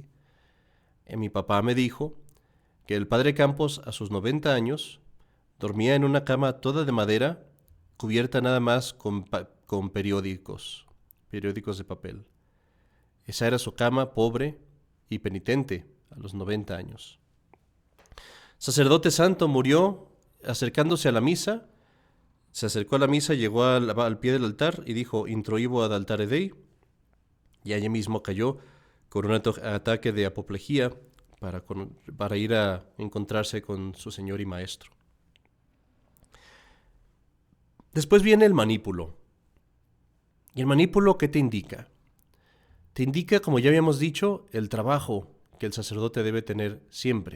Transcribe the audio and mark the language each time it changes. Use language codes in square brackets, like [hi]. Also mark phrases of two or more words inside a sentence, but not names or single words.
[es] Mi papá me dijo que el padre Campos, a sus 90 años, dormía en una cama toda de madera, cubierta nada más con periódicos de papel. Esa era su cama, pobre y penitente, a los 90 años. Sacerdote santo, murió acercándose a la misa Se acercó a la misa, llegó al pie del altar y dijo, [la] introibo ad altare Dei, [es] y allí mismo cayó con un ataque de apoplejía para ir a encontrarse con su Señor y Maestro. Después viene el manípulo. ¿Y el manípulo qué te indica? Te indica, como ya habíamos dicho, el trabajo que el sacerdote debe tener siempre.